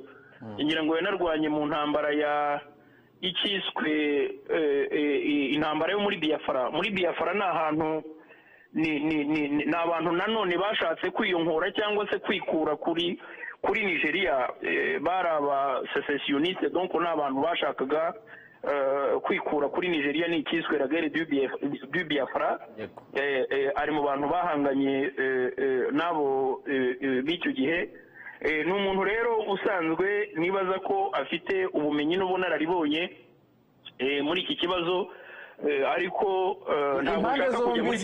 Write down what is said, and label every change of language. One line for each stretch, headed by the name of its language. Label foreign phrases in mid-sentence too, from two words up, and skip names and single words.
Kinyarwanda: Ngira ngo yanarwanye mu ntambara ikiswe intambara yo muri Biafra. Muri Biafra ni ahantu ni abantu nanone bashatse kwiyonkora cyangwa se kwikura kuri Nigeria, bari aba secessioniste, donc ni abantu bashakaga kwikura kuri Nigeria. Ni ikiswe
French: la guerre du Biafra.
Kinyarwanda: Ari mu bantu bahanganye nabo b'icyo gihe. Ni umuntu rero usanzwe nibaza ko afite ubumenyi n'ubunararibonye muri iki kibazo, ariko ntabwo nshaka kujya muri